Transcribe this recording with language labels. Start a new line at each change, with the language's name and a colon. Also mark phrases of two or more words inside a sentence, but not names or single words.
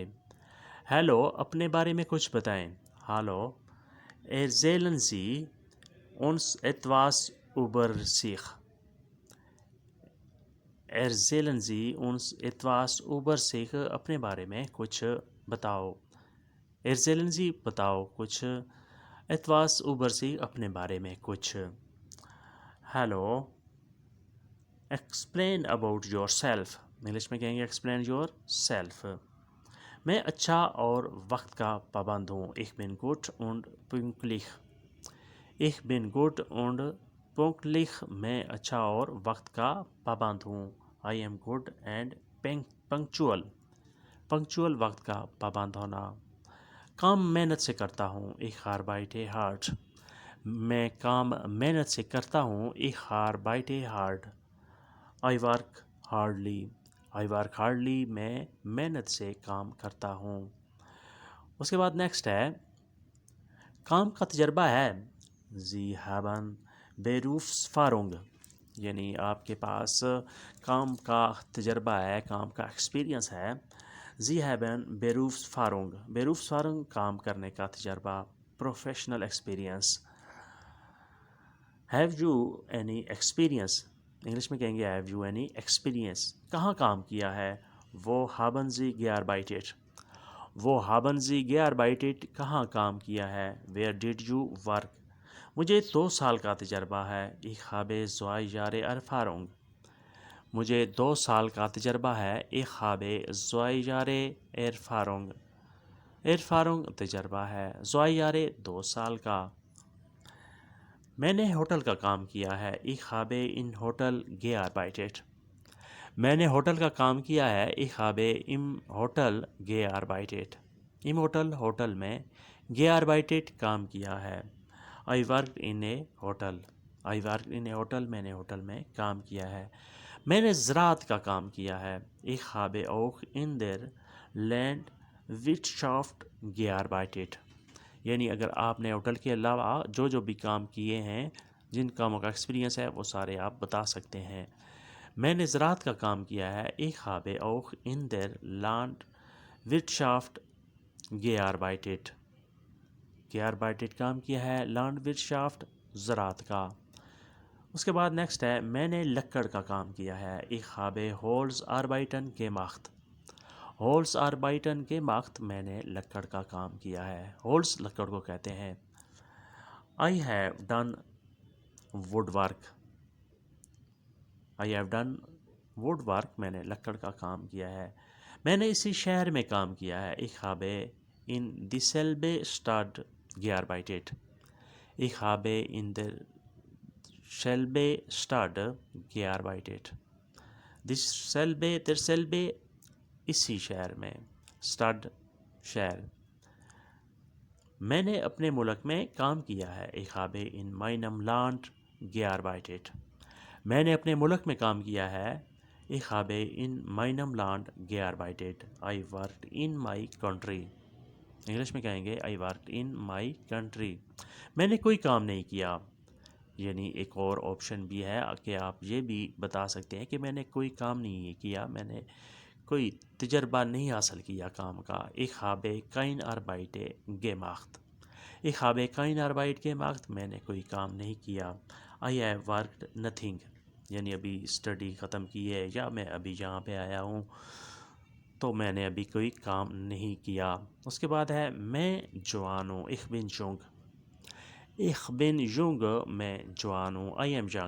Urdu: ہیلو، اپنے بارے میں کچھ بتائیں۔ ہالو،
German: erzählen Sie uns etwas über sich۔ erzählen Sie uns etwas über sich۔
Urdu: اپنے بارے میں کچھ بتاؤ۔
German: erzählen Sie
Urdu: بتاؤ کچھ،
German: etwas über sich
Urdu: اپنے بارے میں کچھ۔ ہیلو،
English: explain about yourself۔
Urdu: انگلش میں کہیں گے
English: explain yourself۔
Urdu: میں اچھا اور وقت کا پابند ہوں۔
German: Ich bin gut und pünktlich۔ Ich bin gut und pünktlich۔
Urdu: میں اچھا اور وقت کا پابند ہوں۔
English: I am good and punctual۔ punctual
Urdu: وقت کا پابند ہونا۔ کام محنت سے کرتا ہوں۔
German: Ich arbeite hart۔
Urdu: میں کام محنت سے کرتا ہوں۔
German: Ich arbeite hart۔
English: I work hardly۔ I work hardly۔
Urdu: میں محنت سے کام کرتا ہوں۔ اس کے بعد نیکسٹ ہے کام کا تجربہ ہے۔
German: Sie haben Berufserfahrung۔
Urdu: یعنی آپ کے پاس کام کا تجربہ ہے، کام کا ایکسپیرینس ہے۔
German: Sie haben Berufserfahrung۔
Urdu: Berufserfahrung کام کرنے کا تجربہ،
English: professional experience. Have you any experience؟
Urdu: انگلش میں کہیں گے
English: Have you any experience؟
Urdu: کہاں کام کیا ہے؟
German: وہ haben Sie gearbeitet۔ وہ haben Sie gearbeitet
Urdu: کہاں کام کیا ہے؟
English: Where did you work؟
Urdu: مجھے 2 سال کا تجربہ ہے.
German: Ich habe 2 Jahre Erfahrung.
Urdu: مجھے 2 سال کا تجربہ ہے.
German: Ich habe 2 Jahre Erfahrung.
Urdu: Erfahrung تجربہ ہے. 2 Jahre 2 سال کا. میں نے ہوٹل کا کام کیا ہے.
German: Ich habe in Hotel gearbeitet.
Urdu: میں نے ہوٹل کا کام کیا ہے.
German: Ich habe im Hotel gearbeitet. im Hotel
Urdu: ہوٹل میں gearbeitet کام کیا ہے.
English: I worked in a hotel. I worked in a hotel.
Urdu: میں نے ہوٹل میں کام کیا ہے. میں نے زراعت کا کام کیا ہے.
German: Ich habe auch in der Landwirtschaft gearbeitet.
Urdu: یعنی اگر آپ نے ہوٹل کے علاوہ جو بھی کام کیے ہیں، جن کاموں کا ایکسپیرینس ہے، وہ سارے آپ بتا سکتے ہیں. میں نے زراعت کا کام کیا ہے.
German: Ich habe auch in der Landwirtschaft gearbeitet.
Urdu: gearbeitet کام کیا ہے. Landwirtschaft زراعت کا. اس کے بعد نیکسٹ ہے میں نے لکڑ کا کام کیا ہے.
German: Ich habe Holzarbeiten gemacht. Holzarbeiten gemacht
Urdu: میں نے لکڑ کا کام کیا ہے. Holz لکڑ کو کہتے ہیں.
English: I have done woodwork. I have done woodwork
Urdu: میں ne لکڑ کا کام کیا ہے. میں نے اسی شہر میں کام کیا ہے.
German: Ich habe in dieselbe Stadt gearbeitet. Ich habe in derselbe Stadt gearbeitet.
Urdu: derselbe اسی شہر میں. Stadt شہر. میں نے اپنے ملک میں کام کیا ہے.
German: Ich habe in meinem Land gearbeitet.
Urdu: میں نے اپنے ملک میں کام کیا ہے.
German: Ich habe in meinem Land gearbeitet.
English: I worked in my country.
Urdu: انگلش میں کہیں گے
English: I worked in my country.
Urdu: میں نے کوئی کام نہیں کیا. یعنی ایک اور آپشن بھی ہے کہ آپ یہ بھی بتا سکتے ہیں کہ میں نے کوئی کام نہیں کیا، میں نے کوئی تجربہ نہیں حاصل کیا کام کا.
German: Ich habe keine Arbeit gemacht. Ich habe keine Arbeit gemacht.
Urdu: میں نے کوئی کام نہیں کیا.
English: I have worked nothing.
Urdu: یعنی ابھی اسٹڈی ختم کی ہے یا میں ابھی یہاں پہ آیا ہوں تو میں نے ابھی کوئی کام نہیں کیا. اس کے بعد ہے میں جوان ہوں.
German: Ich bin jung. Ich bin jung
Urdu: میں جوان ہوں.
English: I am young.